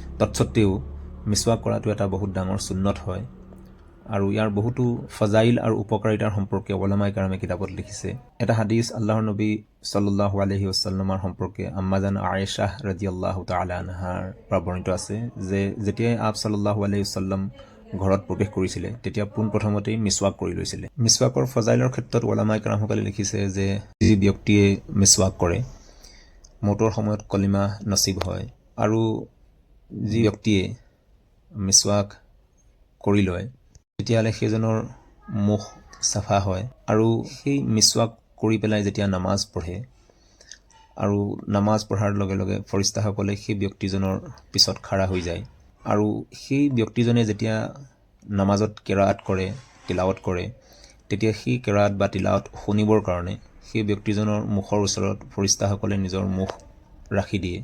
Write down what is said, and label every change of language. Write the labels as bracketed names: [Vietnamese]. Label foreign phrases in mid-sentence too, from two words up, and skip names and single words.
[Assamese] তৎসত্ত্বেও মিছৱাক কৰাটো এটা বহুত ডাঙৰ সুন্নত হয় আৰু ইয়াৰ বহুতো ফজাইল আৰু উপকাৰিতাৰ সম্পৰ্কে উলামায়ে কেৰামে কিতাপত লিখিছে। এটা হাদিছ আল্লাহৰ নবী সাল্লাল্লাহু আলাইহি ওয়াসাল্লামৰ সম্পৰ্কে আম্মাজান আয়েশা [Arabic] رضي الله تعالى [Assamese] আনহাৰ পৰা বৰ্ণিত আছে যে যেতিয়াই আপ [Arabic] صلى الله عليه وسلم [Assamese] ঘৰত প্ৰৱেশ কৰিছিলে তেতিয়া পোনপ্ৰথমতেই মিছৱাক কৰি লৈছিলে। মিছৱাকৰ ফজাইলৰ ক্ষেত্ৰত উলামায়ে কেৰামসকলে লিখিছে যে যি ব্যক্তিয়ে মিছৱাক কৰে মৌতৰ সময়ত কলিমা নচিব হয়, আৰু যি ব্যক্তিয়ে মিছৱাক কৰি লয় তেতিয়াহ'লে সেইজনৰ মুখ চাফা হয়, আৰু সেই মিছৱাক কৰি পেলাই যেতিয়া নামাজ পঢ়ে আৰু নামাজ পঢ়াৰ লগে লগে ফৰিস্তাসকলে সেই ব্যক্তিজনৰ পিছত খাৰা হৈ যায়, আৰু সেই ব্যক্তিজনে যেতিয়া নামাজত কেৰাআত কৰে, তিলাৱত কৰে, তেতিয়া সেই কেৰাআত বা তিলাৱত শুনিবৰ কাৰণে সেই ব্যক্তিজনৰ মুখৰ ওচৰত ফৰিস্তাসকলে নিজৰ মুখ ৰাখি দিয়ে।